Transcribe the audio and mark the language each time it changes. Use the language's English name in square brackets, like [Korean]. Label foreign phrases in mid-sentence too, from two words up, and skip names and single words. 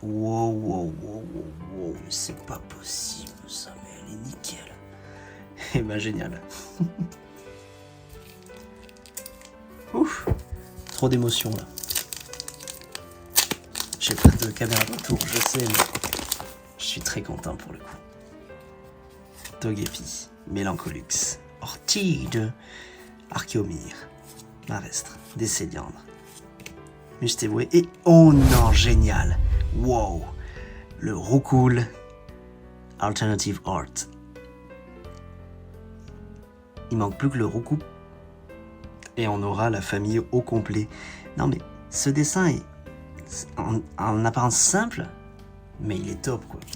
[French] Wow, c'est pas possible ça, mais elle est nickel. Et ben génial. Ouf, trop d'émotions là. J'ai pas de caméra de retour, je sais, mais je suis très content pour le coup. Togepi, Mélancolux, Orchide, Archéomir, Marestre, Décéliandre, Mustéboué et oh non, génial! Wow! Le Roucoule [English] Alternative Art. [French] Il manque plus que le Roucou et on aura la famille au complet. Non mais ce dessin est en apparence simple, mais il est top quoi.